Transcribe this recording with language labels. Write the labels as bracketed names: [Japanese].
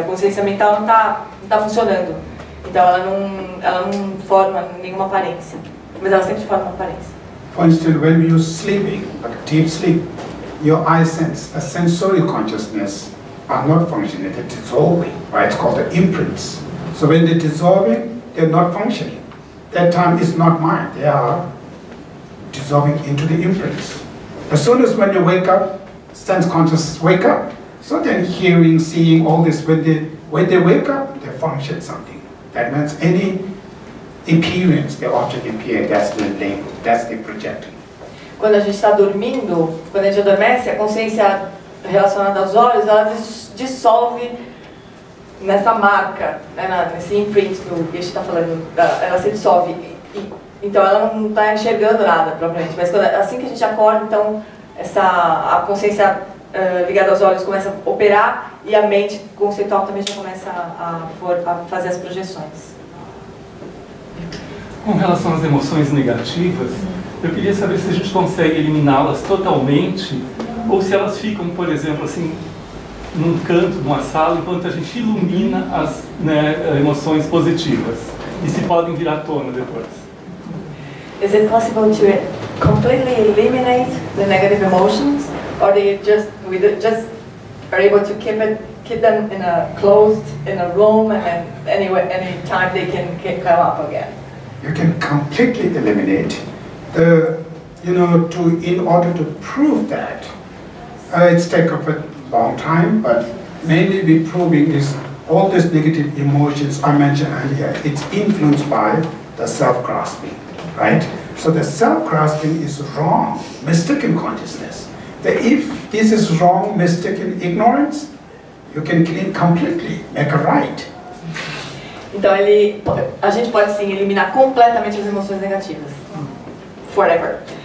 [Portuguese] A consciência mental não tá funcionando. Então ela não forma nenhuma aparência. Mas ela sempre forma uma aparência. [English] For instance, when you're sleeping, like deep sleep, your eye sense, a sensory consciousness are not functioning, they're dissolving, right? It's called the imprints. So when they're dissolving, they're not functioning. That time is not mind, they are dissolving into the imprints. As soon as when you wake up, sense consciousness wake up. So then hearing, seeing, all this, when they wake up, they function something. That means any appearance, the object appear, that's the label, that's the projecting. [Portuguese] Quando a gente está dormindo, quando a gente adormece, a consciência relacionada aos olhos, ela dissolve nessa marca, né, nesse imprint que o Geshe está falando, ela se dissolve. Então ela não está enxergando nada propriamente, mas assim que a gente acorda, então a consciência ligada aos olhos começa a operar e a mente conceitual também já começa a fazer as projeções. Com relação às emoções negativas, eu queria saber se a gente consegue eliminá-las totalmente ou se elas ficam, por exemplo, assim, num canto de uma sala enquanto a gente ilumina as emoções positivas e se podem vir à tona depois. [English] Is it possible to completely eliminate the negative emotions, or we just are able to keep them closed in a room, and any time they can come up again? You can completely eliminate in order to prove that. It's taken a long time, but mainly we're proving is all these negative emotions I mentioned earlier. It's influenced by the self-grasping. Right? So the self-grasping is wrong, mistaken consciousness. If this is wrong, mistaken ignorance, you can clean completely, make a right. [Portuguese] Então a gente pode sim eliminar completamente as emoções negativas, forever.